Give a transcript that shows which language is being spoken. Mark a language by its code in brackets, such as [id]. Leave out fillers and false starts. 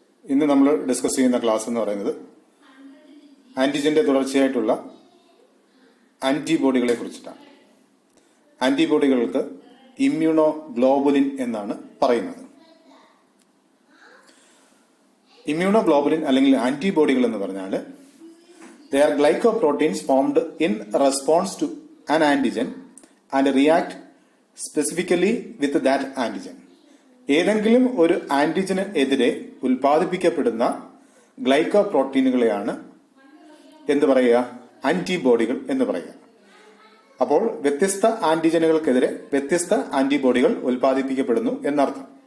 [ml] ഇന്ന് നമ്മൾ ഡിസ്കസ് ചെയ്യുന്ന ക്ലാസ് എന്ന് പറയുന്നത് ആന്റിജന്റെ തുടർച്ചയായിട്ടുള്ള ആന്റിബോഡികളെ കുറിച്ചിട്ടാണ്. ആന്റിബോഡികൾക്ക് ഇമ്മ്യൂണോ ഗ്ലോബുലിൻ എന്നാണ് പറയുന്നത്. ഇമ്മ്യൂണോ ഗ്ലോബുലിൻ അല്ലെങ്കിൽ ആന്റിബോഡികൾ എന്ന് പറഞ്ഞാൽ [en] they are glycoproteins formed in response to an antigen and react specifically with that antigen. [ml] ഏതെങ്കിലും ഒരു ആന്റിജന് എതിരെ ഉൽപ്പാദിപ്പിക്കപ്പെടുന്ന ഗ്ലൈക്കോപ്രോട്ടീനുകളെയാണ് എന്ത് പറയുക? ആന്റിബോഡികൾ എന്ന് പറയുക. അപ്പോൾ വ്യത്യസ്ത ആന്റിജനുകൾക്കെതിരെ വ്യത്യസ്ത ആന്റിബോഡികൾ ഉൽപ്പാദിപ്പിക്കപ്പെടുന്നു എന്നർത്ഥം.